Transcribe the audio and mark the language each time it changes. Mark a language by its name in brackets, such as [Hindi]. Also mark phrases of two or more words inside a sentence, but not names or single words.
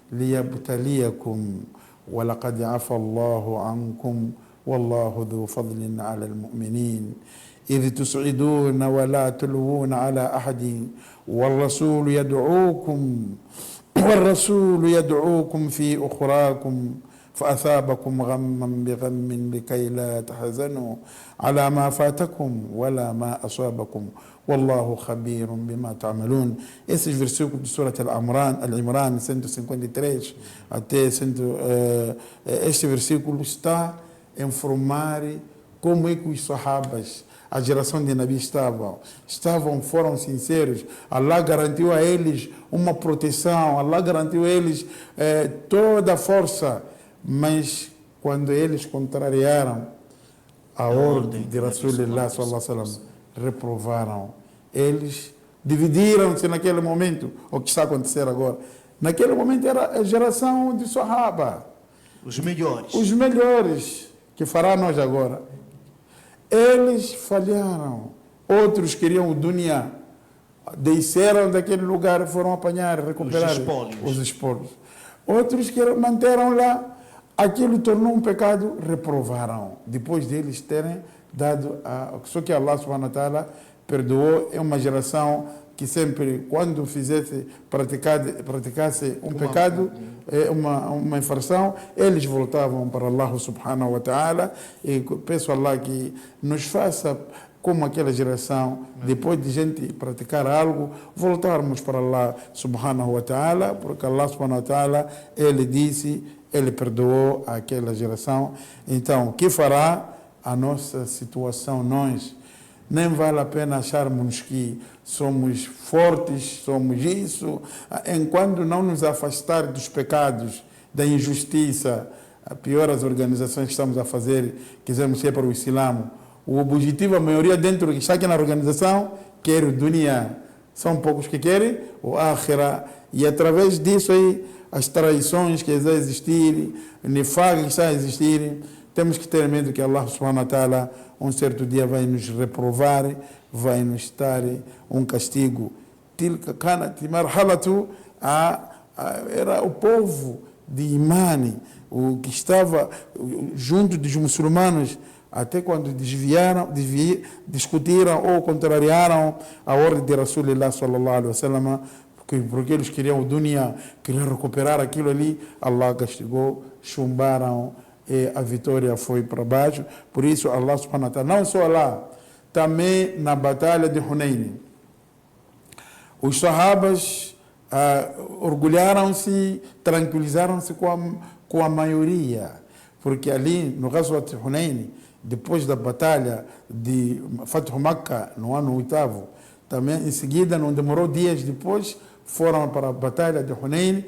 [Arabic] ليبتليكم ولقد عفى الله عنكم والله ذو فضل على المؤمنين إذ تسعدون ولا تلوون على أحد والرسول يدعوكم في أخراكم فأثابكم غما بغم لكي لا تحزنوا على ما فاتكم ولا ما أصابكم والله خبير بما تعملون. [Portuguese] Esses versículos de Surah Al-Imran 153 até este versículo está informar como é que os sahabas, a geração de Nabi foram sinceros. Allah garantiu a eles uma proteção, Allah garantiu a eles toda a força, mas quando eles contrariaram a ordem de Rasulullah [Arabic] صلى الله عليه وسلم, [Portuguese] reprovaram. Eles dividiram-se naquele momento. O que está a acontecer agora? Naquele momento era a geração de Sahaba. Os melhores. Os melhores, que fará nós agora. Eles falharam. Outros queriam o dunya. Desceram daquele lugar e foram apanhar, recuperar os espólios. Outros que manteram lá. Aquilo tornou um pecado, reprovaram. Depois deles terem dado só que [Arabic] الله سبحانه وتعالى [Portuguese] perdoou. É uma geração que sempre, quando praticasse um pecado, uma infração, eles voltavam para [Arabic] الله سبحانه وتعالى. [Portuguese] E peço a Allah que nos faça como aquela geração, depois de gente praticar algo, voltarmos para [Arabic] الله سبحانه وتعالى, [Portuguese] porque [Arabic] الله سبحانه وتعالى, [Portuguese] ele disse, ele perdoou aquela geração. Então, o que fará a nossa situação? Nós nem vale a pena acharmos que somos fortes, somos isso, enquanto não nos afastar dos pecados, da injustiça, a pior as organizações que estamos a fazer, quisemos ir para o Islã. O objetivo, a maioria dentro que está aqui na organização, quer o dunya. São poucos que querem o akhira. E através disso aí, as traições que estão a existir, o nifaq que está a existir, temos que ter medo que [Arabic] الله سبحانه وتعالى [Portuguese] um certo dia vai nos reprovar, vai nos dar um castigo. [Arabic] تلك كانت مرحلة, [Portuguese] era o povo de Imani, o que estava junto dos muçulmanos, até quando discutiram ou contrariaram a ordem de Rasulullah [Arabic] صلى الله عليه وسلم, [Portuguese] porque eles queriam o dunya, queriam recuperar aquilo ali, Allah castigou, chumbaram e a vitória foi para baixo. Por isso [Arabic] الله سبحانه وتعالى, [Portuguese] não só lá, também na batalha de Hunayn, os sahabas orgulharam-se, tranquilizaram-se com a maioria, porque ali no Ghazwat de Hunayn, depois da batalha de Fathu Makkah, no ano 8º, também em seguida, não demorou dias depois, foram para a batalha de Hunayn.